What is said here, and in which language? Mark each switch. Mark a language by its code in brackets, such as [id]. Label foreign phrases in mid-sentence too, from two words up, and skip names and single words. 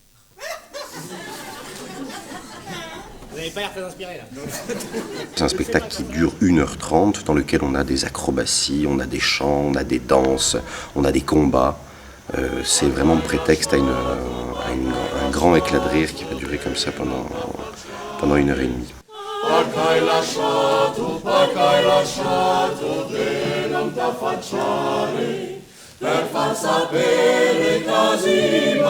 [fr] Vous n'avez pas l'air très inspiré, là. C'est un spectacle qui dure 1h30, dans lequel on a des acrobaties, on a des chants, on a des danses, on a des combats. C'est vraiment le prétexte à un grand éclat de rire qui va durer comme ça pendant pendant 1h30. [it] Perché hai lasciato te non t'affacciare per far sapere così